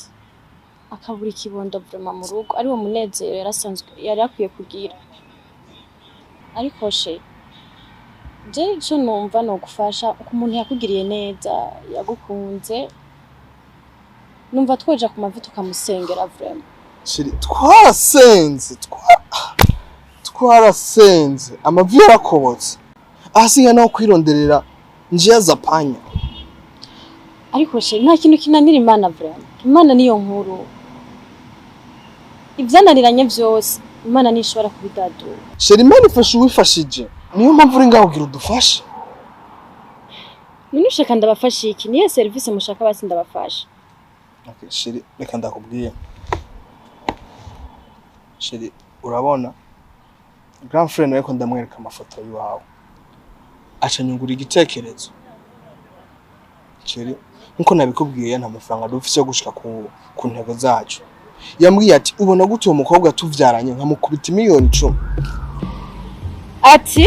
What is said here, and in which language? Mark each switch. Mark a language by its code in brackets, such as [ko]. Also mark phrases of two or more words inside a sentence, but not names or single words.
[rn] Akabura ikibondo vraiment mu rugo. Ari wo munezero yarasanzwe yari akwiye kugira. Ariko je cyo numva no gufasha uko umuntu yakugiriye neza, yagukunze. Numva twoja ku mavi tukamusengera vraiment. Shiri twarasenze amavi yarakobotse ahasiga no kwironderera [sw] njia za panya. [rn] Ariko nta kintu kinanira Imana vraiment. Imana niyo nkuru. Ivyananiranye vyose Imana nishobora kubidadura. Shiri Imana ifasha uwifashije niyo mpamvu uri ngaho ugira udufashe. None ushaka ndabafasha iki? Niyo service mushaka basi ndabafasha. Okay, Shiri reka ndakubwiye. Shiri urabona [fr] grand frère [rn] nawe ko ndamwereka amafoto yawe. Aca nyungura igitekerezo. Shiri nkuko nabikubwiye nta mafaranga dufise yo gushika ku ntego zacu. Yambwiye ati ubona gute uwo mukobwa tuvyaranye nkamukubita miliyoni 10. Ati